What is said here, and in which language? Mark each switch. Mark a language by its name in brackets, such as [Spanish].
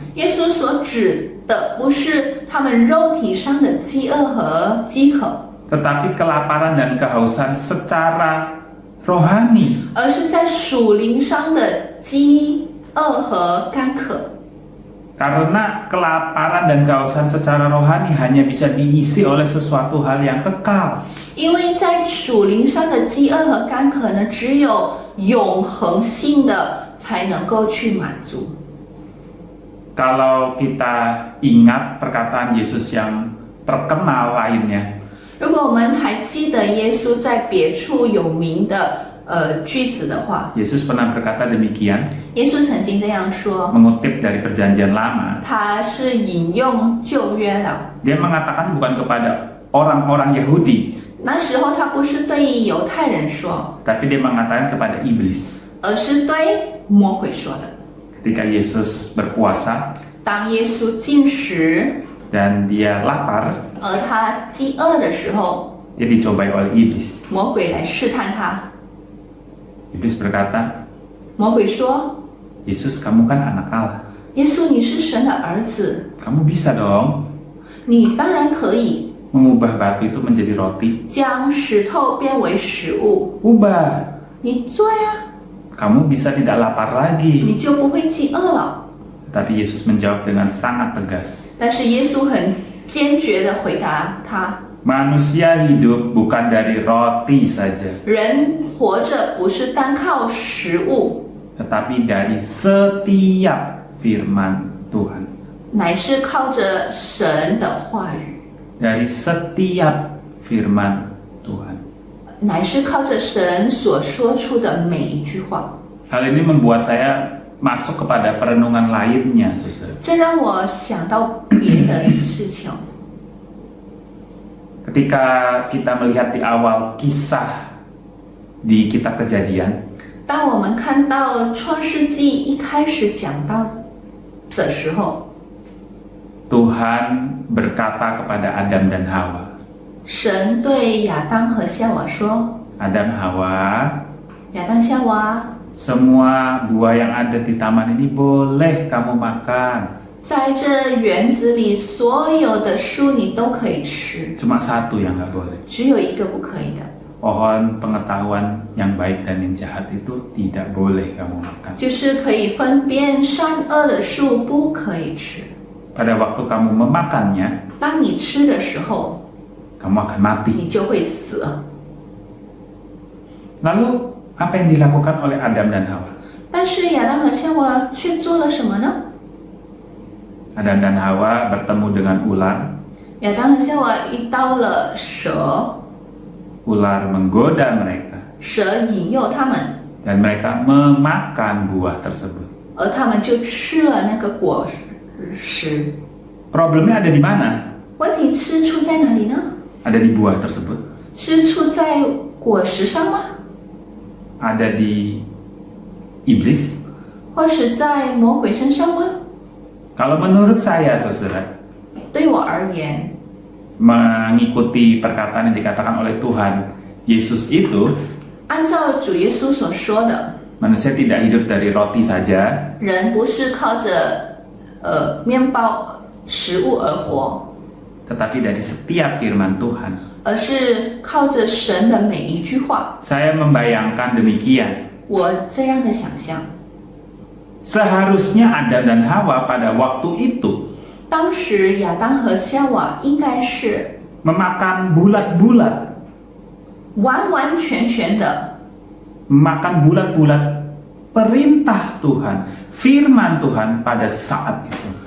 [Chinese] 耶稣所指的不是他们肉体上的饥饿和饥渴， [Indonesian] tetapi kelaparan dan kehausan secara rohani. [Chinese] 而是在属灵上的饥饿和干渴。 [Indonesian] Karena kelaparan dan kehausan secara rohani hanya bisa diisi oleh sesuatu hal yang kekal. [Chinese] 因为在属灵上的饥饿和干渴呢，只有永恒性的才能够去满足。 [Indonesian] Kalau kita ingat perkataan Yesus yang terkenal lainnya, [Chinese] 如果我们还记得耶稣在别处有名的句子的话， [Indonesian] Yesus pernah berkata demikian, [Chinese] 耶稣曾经这样说， [Indonesian] mengutip dari Perjanjian Lama. [Chinese] 他是引用旧约的。 [Indonesian] Dia mengatakan bukan kepada orang-orang Yahudi, [Chinese] 那时候他不是对犹太人说， [Indonesian] tapi dia mengatakan kepada iblis. [Chinese] 而是对魔鬼说的。 [Indonesian] Ketika Yesus berpuasa [Chinese] 当耶稣进食， [Indonesian] dan dia lapar, [Chinese] 而他饥饿的时候， [Indonesian] dia dicobai oleh iblis. [Chinese] 魔鬼来试探他。 [Indonesian] Iblis berkata, [Chinese] 魔鬼说 [Indonesian] Yesus kamu kan anak Allah, [Chinese] 耶稣，你是神的儿子， [Indonesian] kamu bisa dong [Chinese] 你当然可以 [Indonesian] mengubah batu itu menjadi roti. [Chinese] 将石头变为食物， [Indonesian] Ubah, [Chinese] 你做呀， [Indonesian] kamu bisa tidak lapar [Chinese] 你 [Indonesian] lagi. [Chinese] 就不会饥饿了。 [Indonesian] Tapi Yesus menjawab dengan sangat tegas. [Chinese] 但是耶稣很坚决地回答他： [Indonesian] Manusia hidup bukan dari roti saja, [Chinese] 人活着不是单靠食物， [Indonesian] tetapi dari setiap firman Tuhan. [Chinese] 乃是靠着神的话语， [Indonesian] Dari setiap firman Tuhan. [Chinese] 乃是靠着神所说出的每一句话。 [Indonesian] Hal ini membuat saya masuk kepada perenungan lainnya, saudara. [Chinese] 这让我想到别的事情。 [Indonesian] Ketika kita melihat di awal kisah di kitab Kejadian, [Chinese] 当我们看到创世纪一开始讲到的时候， [Indonesian] Tuhan berkata kepada Adam dan Hawa, [Chinese] 神对亚当和夏娃说 [Indonesian] Adam, Hawa, [Chinese] 亚当夏娃， [Indonesian] semua buah yang ada di taman ini boleh kamu makan. [Chinese] 在这园子里所有的树你都可以吃， [Indonesian] Cuma satu yang nggak boleh. [Chinese] 只有一个不可以的， [Indonesian] Pohon pengetahuan yang baik dan yang jahat itu tidak boleh kamu makan. [Chinese] 就是可以分辨善恶的树不可以吃。 [Indonesian] Pada waktu kamu memakannya, [Chinese] 当你吃的时候， [Indonesian] kamu akan mati. [Chinese] 你就会死。 [Indonesian] Lalu apa yang dilakukan oleh Adam dan Hawa? [Chinese] 但是亚当和夏娃却做了什么呢？ [Indonesian] Adam dan Hawa bertemu dengan ular, [Chinese] 亚当和夏娃遇到了蛇， [Indonesian] ular menggoda mereka, [Chinese] 蛇引诱他们， [Indonesian] dan mereka memakan buah tersebut. [Chinese] 而他们就吃了那个果实。 [Indonesian] Problemnya ada di mana? [Chinese] 问题是出在哪里呢？ [Indonesian] Ada di buah tersebut, [Chinese] 是出在果实上吗？ [Indonesian] ada di iblis. [Chinese] 或是在魔鬼身上吗？ [Indonesian] Kalau menurut saya, saudara, [Chinese] 对我而言， [Indonesian] mengikuti perkataan yang dikatakan oleh Tuhan Yesus itu, [Chinese] 按照主耶稣所说的， [Indonesian] manusia tidak hidup dari roti saja, [Chinese] 人不是靠着面包食物而活， [Indonesian] tetapi dari setiap firman Tuhan. [Chinese] 而是靠着神的每一句话。 [Indonesian] Saya membayangkan demikian. [Chinese] 我这样的想象， [Indonesian] Seharusnya Adam dan Hawa pada waktu itu [Chinese] 当时亚当和夏娃应该是 [Indonesian] memakan bulat-bulat, [Chinese] 完完全全的 [Indonesian] memakan bulat-bulat perintah Tuhan, firman Tuhan pada saat itu.